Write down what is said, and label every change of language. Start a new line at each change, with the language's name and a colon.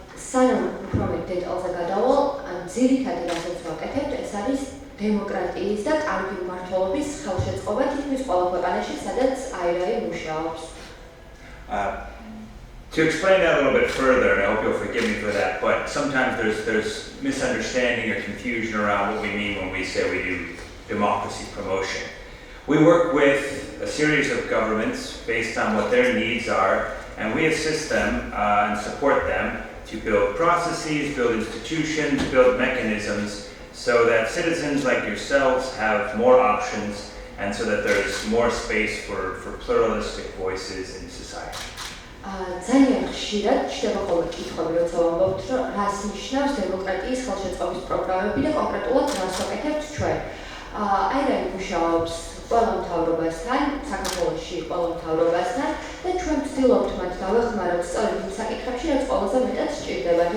Georgian: სანამ უფრო მეტ დეტალზე გადავალ, ძირითადი რასაც ვაკეთებთ, ეს არის დემოკრატიის და კარგი მმართველობის ხელშეწყობა თითქმის ყველა ქვეყანაში, სადაც IRI მუშაობს.
English: To explain that a little bit further, and I hope you'll forgive me for that, but sometimes there's misunderstanding or confusion around what we mean when we say we do democracy promotion. We work with a series of governments based on what their needs are, and we assist them and support them to build processes, build institutions, build mechanisms so that citizens like yourselves have more options and so that there's more space for pluralistic voices in society.
Georgian: ძალიან ხშირად ჩდება ხოლმე კითხვები, როცა ვამბობთ, რომ რას ნიშნავს დემოკრატიის ხელშეწყობის პროგრამები და კონკრეტულად რას ვაკეთებთ ჩვენ. IRI მუშაობს ყველა მთავრობასთან, საქართველოში ყველა მთავრობასთან და ჩვენ ვცდილობთ მათ დავეხმაროთ სწორედ იმ საკითხებში, რაც ყველაზე მეტად სჭირდებათ.